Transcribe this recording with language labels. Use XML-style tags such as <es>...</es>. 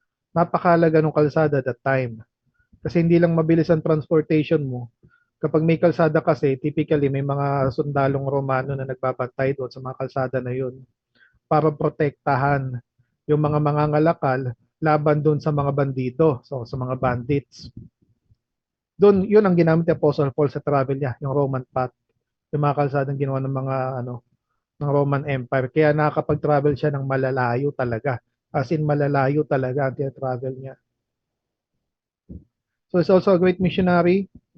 <tl>Napakalaga ng kalsada</tl> <en>that time.</en> <tl>Kasi hindi lang mabilis ang transportation mo. Kapag may kalsada kasi, typically may mga sundalong Romano na nagbabantay doon sa mga kalsada na yun para protektahan yung mga mangangalakal laban doon sa mga bandido, so sa mga bandits. Doon, yun ang ginamit ni Apostle Paul sa travel niya, yung Roman path. Yung mga kalsadang ginawa ng mga ng Roman Empire. Kaya nakakapag-travel siya ng malalayo talaga. As in, malalayo talaga ang travel niya.</tl> <en>So, he's also a great missionary.</en>